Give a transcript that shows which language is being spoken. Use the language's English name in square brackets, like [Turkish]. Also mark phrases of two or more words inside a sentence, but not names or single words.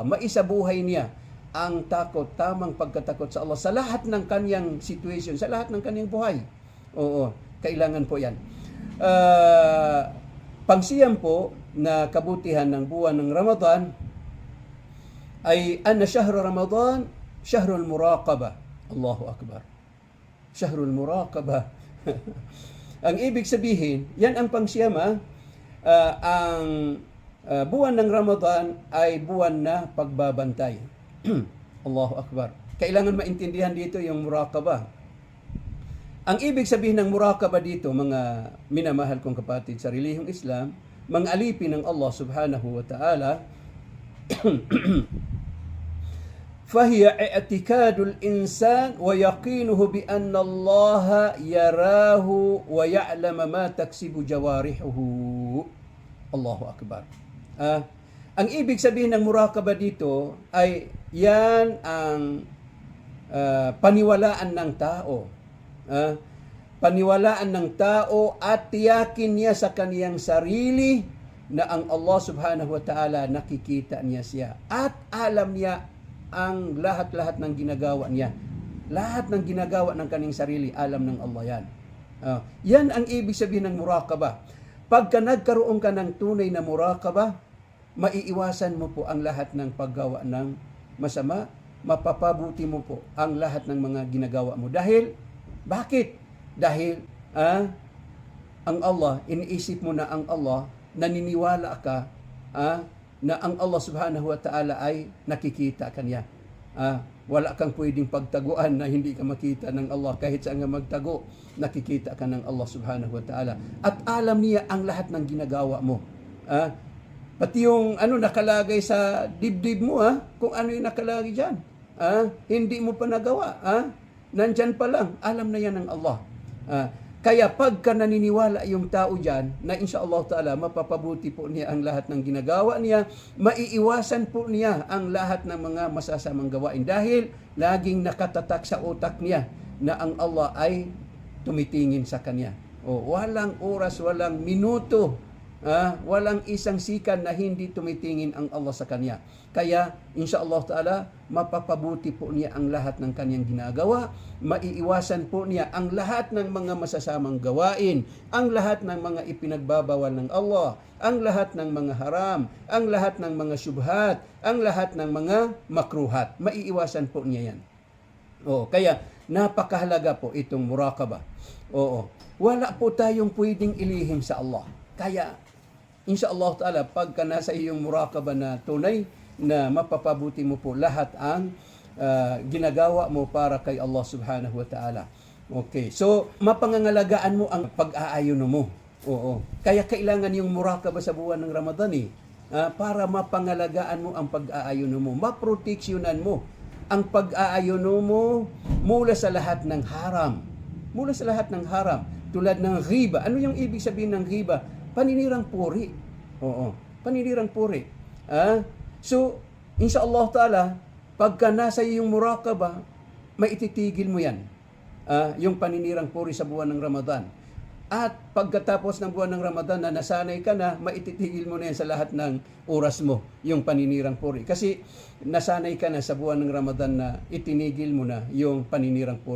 [Filipino] Maisabuhay niya ang takot, tamang pagkatakot sa Allah sa lahat ng kaniyang situation, sa lahat ng kaniyang buhay. Oo, kailangan po yan. Pangsiyam po na kabutihan ng buwan ng Ramadan ay [Arabic] أن شهر رمضان شهر المراقبة. الله أكبر. شهر المراقبة. [Filipino] Ang ibig sabihin, yan ang pangsiyam, ang buwan ng Ramadan ay buwan na pagbabantay. [Arabic] الله أكبر. [Filipino] Kailangan maintindihan dito yung muraqabah. Ang ibig sabihin ng muraqabah dito, mga minamahal kong kapatid sa relihiyong Islam, mga alipin ng Allah [Arabic] سبحانه وتعالى, فهي اعتقاد الإنسان ويقينه بأن الله يراه ويعلم ما تكسب جوارحه. الله أكبر. [Filipino] Ang ibig sabihin ng muraqabah dito ay yan ang paniwalaan ng tao. Paniwalaan ng tao at tiyakin niya sa kaniyang sarili na ang Allah [Arabic] سبحانه وتعالى [Filipino] nakikita niya siya at alam niya ang lahat-lahat ng ginagawa niya. Lahat ng ginagawa ng kaniyang sarili, alam ng Allah yan. Yan ang ibig sabihin ng muraqabah. Pagka nagkaroon ka ng tunay na muraqabah, maiiwasan mo po ang lahat ng paggawa ng masama, mapapabuti mo po ang lahat ng mga ginagawa mo. Bakit? Dahil ang Allah, iniisip mo na ang Allah, naniniwala ka na ang Allah [Arabic] سبحانه وتعالى [Filipino] ay nakikita kanya. Wala kang pwedeng pagtaguan na hindi ka makita ng Allah. Kahit saan nga magtago, nakikita ka ng Allah [Arabic] سبحانه وتعالى. [Filipino] At alam niya ang lahat ng ginagawa mo. Pati yung nakalagay sa dibdib mo, kung ano yung nakalagay dyan. Hindi mo pa nagawa. Nandyan pa lang. Alam na yan ng Allah. Kaya pagka naniniwala yung tao dyan, na [Arabic] إن شاء الله تعالى, [Filipino] mapapabuti po niya ang lahat ng ginagawa niya, maiiwasan po niya ang lahat ng mga masasamang gawain. Dahil laging nakatatak sa utak niya na ang Allah ay tumitingin sa kanya. Walang oras, walang minuto, walang isang sikan na hindi tumitingin ang Allah sa kanya. Kaya, [Arabic] إن شاء الله تعالى, [Filipino] mapapabuti po niya ang lahat ng kanyang ginagawa, maiiwasan po niya ang lahat ng mga masasamang gawain, ang lahat ng mga ipinagbabawal ng Allah, ang lahat ng mga haram, ang lahat ng mga syubhat, ang lahat ng mga makruhat. Maiiwasan po niya yan. Kaya, napakahalaga po itong muraqabah. Wala po tayong pwedeng ilihim sa Allah. Kaya, [Arabic] إن شاء الله تعالى, [Filipino] pagka nasa iyong muraqabah na tunay, na mapapabuti mo po lahat ang ginagawa mo para kay Allah [Arabic] سبحانه وتعالى. [Filipino] Okay, so mapangangalagaan mo ang pag-aayon mo. Kaya kailangan yung muraqabah sa buwan ng Ramadan para mapangalagaan mo ang pag-aayon mo, maproteksyonan mo ang pag-aayon mo mula sa lahat ng haram. Mula sa lahat ng haram, tulad ng ghiba. Ano yung ibig sabihin ng ghiba? Paninirang puri. Paninirang puri. So, [Arabic] إن شاء الله تعالى, [Filipino] pagka nasa iyong muraqabah, maititigil mo yan. Yung paninirang puri sa buwan ng Ramadan. At pagkatapos ng buwan ng Ramadan na nasanay ka na, maititigil mo na yan sa lahat ng oras mo, yung paninirang puri. Kasi nasanay ka na sa buwan ng Ramadan na itinigil mo na yung paninirang puri.